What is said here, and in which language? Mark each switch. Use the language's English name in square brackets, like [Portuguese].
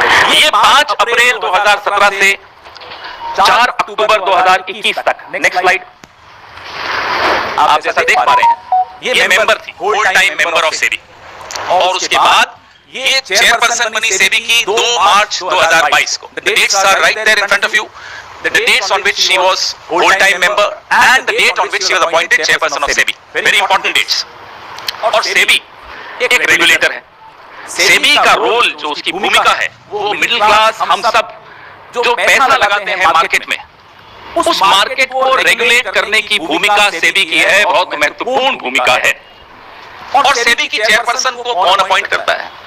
[Hindi] ये 5 अप्रैल 2017 से 4 अक्टूबर 2021 तक, नेक्स्ट स्लाइड, आप जैसा देख पा रहे हैं, ये मेंबर थी, whole time member of SEBI. और उसके बाद ये चेयरपर्सन बनी सेबी की 2 मार्च 2022 को। [English] The dates are right there in front of you. The dates on which she was whole time member and the date on which she was appointed chairperson of SEBI. Very important dates. [Hindi] और सेबी एक regulator है। सेबी का role, जो उसकी भूमिका है, वो middle class, हम सब जो पैसा लगाते हैं मार्केट में, उस मार्केट को रेगुलेट करने की भूमिका सेबी की है। बहुत महत्वपूर्ण भूमिका है। और सेबी की चेयरपर्सन को कौन अपॉइंट करता है?